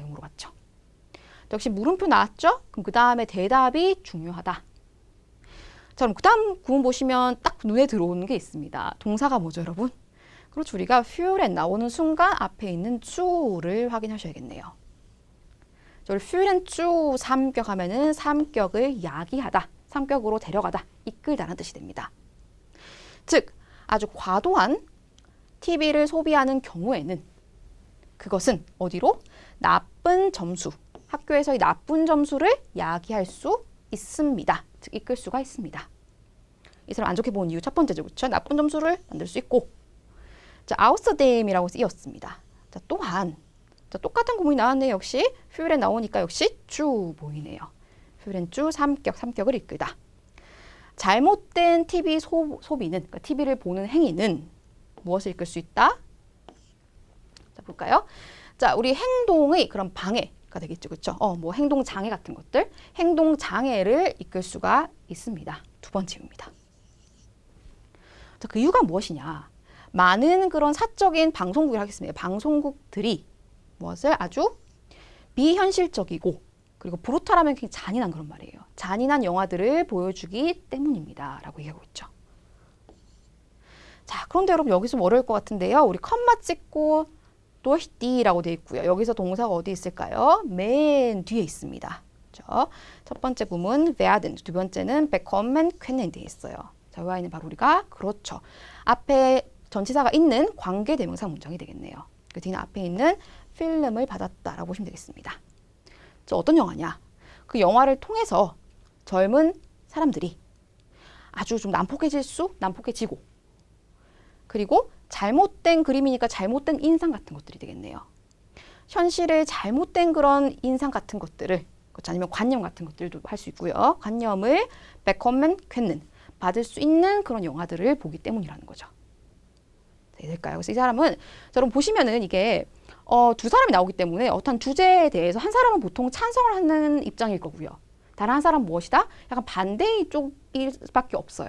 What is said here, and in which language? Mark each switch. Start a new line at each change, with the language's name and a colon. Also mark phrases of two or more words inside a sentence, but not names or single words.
Korean: 물어봤죠. 역시 물음표 나왔죠? 그럼 그 다음에 대답이 중요하다. 자, 그럼 그 다음 구문 보시면 딱 눈에 들어오는 게 있습니다. 동사가 뭐죠, 여러분? 그렇죠. 우리가 führen 나오는 순간 앞에 있는 zu를 확인하셔야겠네요. 저를
German: führen zu
Korean: 3격 하면은 3격을 야기하다, 3격으로 데려가다, 이끌다라는 뜻이 됩니다. 즉, 아주 과도한 TV를 소비하는 경우에는 그것은 어디로? 나쁜 점수, 학교에서의 나쁜 점수를 야기할 수 있습니다. 즉, 이끌 수가 있습니다. 이 사람 안 좋게 보는 이유 첫 번째죠. 그렇죠? 나쁜 점수를 만들 수 있고. 자, außerdem이라고 쓰였습니다. 자, 또한 자, 똑같은 구문이 나왔네요. 역시 führen 나오니까 역시 zu 보이네요.
German: führen zu
Korean: 3격을 이끌다. 잘못된 TV 소비는, 그러니까 TV를 보는 행위는 무엇을 이끌 수 있다? 자, 볼까요? 자, 우리 행동의 그런 방해가 되겠죠. 그렇죠? 뭐 행동 장애 같은 것들, 행동 장애를 이끌 수가 있습니다. 두 번째입니다. 자, 그 이유가 무엇이냐? 많은 그런 사적인 방송국을 하겠습니다. 방송국들이 무엇을 아주 비현실적이고 그리고 브루탈하면 굉장히 잔인한 그런 말이에요. 잔인한 영화들을 보여주기 때문입니다. 라고 얘기하고 있죠. 자, 그런데 여러분 여기서 좀 어려울 것 같은데요. 우리 컴마 찍고
German: durch die
Korean: 라고 되어 있고요. 여기서 동사가 어디 있을까요? 맨 뒤에 있습니다. 그렇죠? 첫 번째 구문 werden, 두 번째는
German: bekommen können
Korean: 되어 있어요. 자, 이 아이는 바로 우리가 그렇죠. 앞에 전치사가 있는 관계대명사 문장이 되겠네요. 그 뒤는 앞에 있는 필름을 받았다라고 보시면 되겠습니다. 저 어떤 영화냐? 그 영화를 통해서 젊은 사람들이 아주 좀 난폭해지고 그리고 잘못된 그림이니까 잘못된 인상 같은 것들이 되겠네요. 현실의 잘못된 그런 인상 같은 것들을 아니면 관념 같은 것들도 할 수 있고요. 관념을
German: bekommen können
Korean: 받을 수 있는 그런 영화들을 보기 때문이라는 거죠. 될까요? 그래서 이 사람은 여러분 보시면은 이게 두 사람이 나오기 때문에 어떤 주제에 대해서 한 사람은 보통 찬성을 하는 입장일 거고요. 다른 한 사람은 무엇이다? 약간 반대의 쪽일 수밖에 없어요.